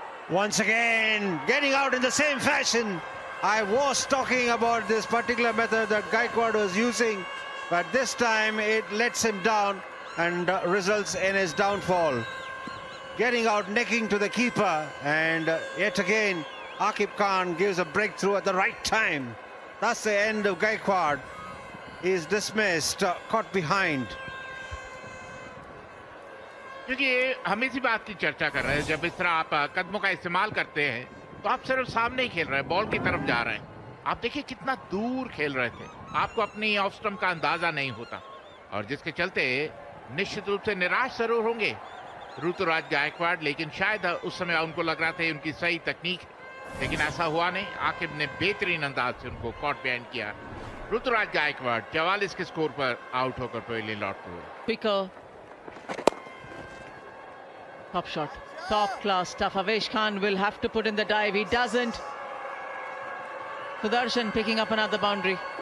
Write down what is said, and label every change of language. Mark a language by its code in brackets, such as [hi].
[en] Once again, getting out in the same fashion. I was talking about this particular method that Gaikwad was using, but this time it lets him down and results in his downfall. Getting out, necking to the keeper, and yet again, Akib Khan gives a breakthrough at the right time. That's the end of Gaikwad. He is dismissed, caught behind. [hi] क्योंकि हम इसी बात की चर्चा कर रहे हैं, जब इस तरह आप कदमों का इस्तेमाल करते हैं तो आप सिर्फ सामने ही खेल रहे हैं, बॉल की तरफ जा रहे हैं। आप देखिए कितना दूर खेल रहे थे, आपको अपनी ऑफ स्टंप का अंदाजा नहीं होता, और जिसके चलते निश्चित रूप से निराश जरूर होंगे ऋतुराज गायकवाड़। लेकिन शायद उस समय उनको लग रहा था उनकी सही तकनीक, लेकिन ऐसा हुआ नहीं। आकिब ने बेहतरीन अंदाज से उनको कॉट बिहाइंड किया। ऋतुराज गायकवाड़ 44 के स्कोर पर आउट होकर पवेलियन लौटते हुए। [en] Picker. Top shot, top class stuff. Avesh Khan will have to put in the dive. He doesn't. Sudarshan picking up another boundary.